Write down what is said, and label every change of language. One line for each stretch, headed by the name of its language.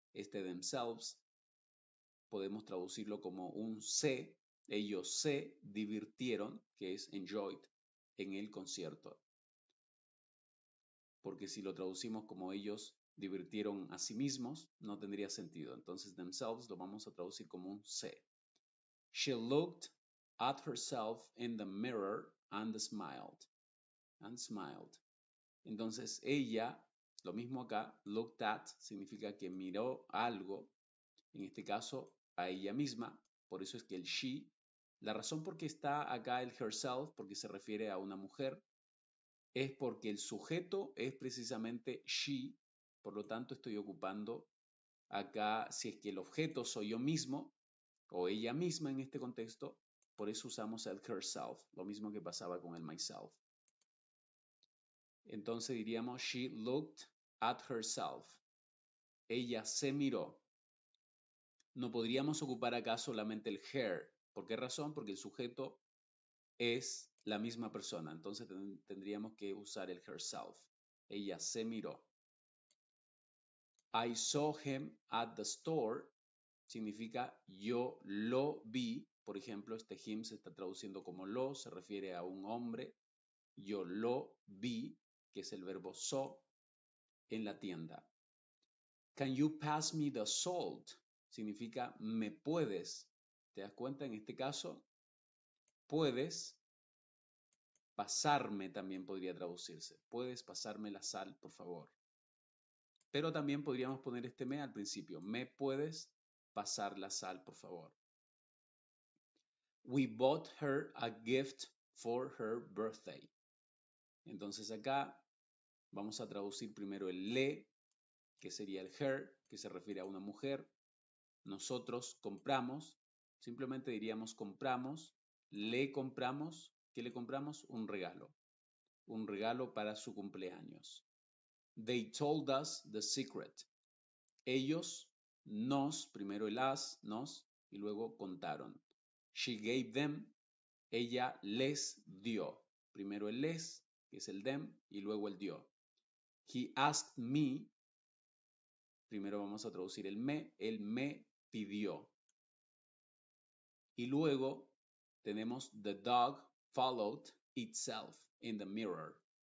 Spanish: Este themselves podemos traducirlo como un se, ellos se divirtieron, que es enjoyed, en el concierto. Porque si lo traducimos como ellos divirtieron a sí mismos, no tendría sentido. Entonces, themselves lo vamos a traducir como un se.
English: She looked at herself in the mirror and smiled. And smiled.
Spanish: Entonces, ella, lo mismo acá, looked at significa que miró algo, en este caso a ella misma, por eso es que el she, la razón por qué está acá el herself, porque se refiere a una mujer, es porque el sujeto es precisamente she, por lo tanto estoy ocupando acá, si es que el objeto soy yo mismo, o ella misma en este contexto, por eso usamos el herself, lo mismo que pasaba con el myself. Entonces diríamos,
English: she looked at herself.
Spanish: Ella se miró. No podríamos ocupar acá solamente el her. ¿Por qué razón? Porque el sujeto es la misma persona. Entonces tendríamos que usar el herself. Ella se miró.
English: I saw him at the store
Spanish: significa yo lo vi. Por ejemplo, este him se está traduciendo como lo, se refiere a un hombre. Yo lo vi, que es el verbo saw, en la tienda.
English: Can you pass me the salt?
Spanish: Significa me puedes. ¿Te das cuenta? En este caso, puedes pasarme también podría traducirse. Puedes pasarme la sal, por favor. Pero también podríamos poner este me al principio. Me puedes pasar la sal, por favor.
English: We bought her a gift for her birthday.
Spanish: Entonces acá vamos a traducir primero el le, que sería el her, que se refiere a una mujer. Nosotros compramos, simplemente diríamos compramos, le compramos, ¿qué le compramos? Un regalo para su cumpleaños.
English: They told us the secret.
Spanish: Ellos nos, primero el as, nos, y luego contaron.
English: She gave them,
Spanish: ella les dio. Primero el les, que es el them, y luego el dio.
English: He asked me,
Spanish: primero vamos a traducir el me, él me pidió. Y luego tenemos
English: the dog followed itself in the mirror.